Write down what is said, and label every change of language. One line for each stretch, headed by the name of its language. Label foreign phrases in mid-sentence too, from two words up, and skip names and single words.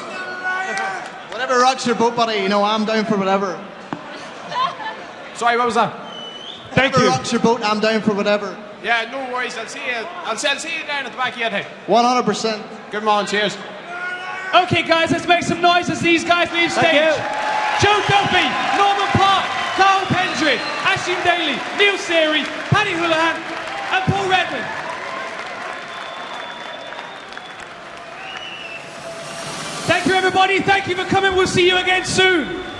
English: Whatever rocks your boat, buddy. You know, I'm down for whatever. Sorry, what was that? Thank Whatever you. rocks your boat, I'm down for whatever. Yeah, no worries. I'll see you down at the back of your head. 100%. Good morning, cheers. Okay, guys, let's make some noise as these guys leave stage. Joe Duffy, Norman Parke, Carl Pendred, Aisling Daly, Neil Seery, Paddy Holohan, and Paul Redmond. Thank you, everybody. Thank you for coming. We'll see you again soon.